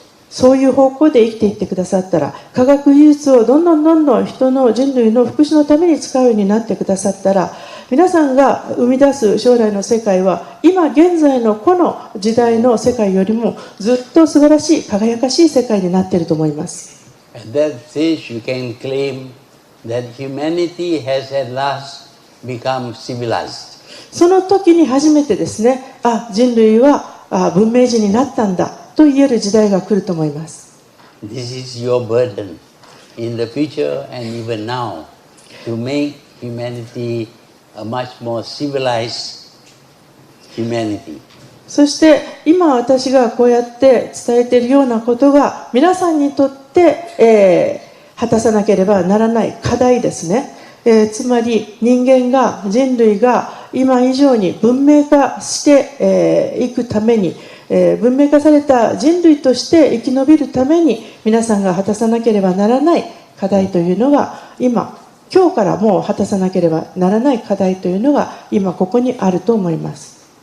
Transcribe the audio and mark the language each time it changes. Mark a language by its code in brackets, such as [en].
[ja] そういう方向で生きていってくださったら、科学技術をどんどん人の人類の福祉のために使うようになってくださったら、皆さんが生み出す将来の世界は今現在のこの時代の世界よりもずっと素晴らしい、輝かしい世界になっていると思います。 [en] At that stage, you can claim that humanity has at last become civilized. [ja] その時に初めてですね、人類は文明人になったんだと言える時代が来ると思います。 [en] This is your burden in the future and even now to make humanity a much more civilized humanity. [ja] そして今私がこうやって伝えているようなことが皆さんにとって、果たさなければならない課題ですね。つまり人類が今以上に文明化していくために、文明化された人類として生き延びるために皆さんが果たさなければならない課題というのが今日からもう果たさなければならない課題というのが今ここにあると思います。